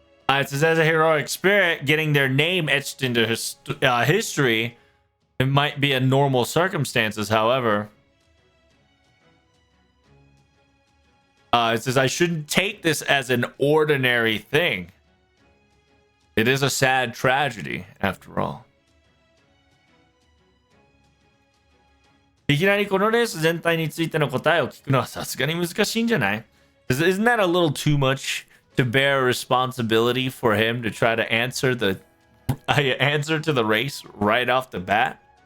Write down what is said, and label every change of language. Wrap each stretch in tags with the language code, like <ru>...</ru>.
<en>It says, as a heroic spirit, getting their name etched into history, it might be a normal circumstances, however. It says, I shouldn't take this as an ordinary thing. It is a sad tragedy, after all.</en> <ja>いきなりこのレース全体についての答えを聞くのはさすがに難しいんじゃない?</ja> <en>Isn't that a little too much to bear responsibility for him to try to answer the answer to the race right off the bat?</en>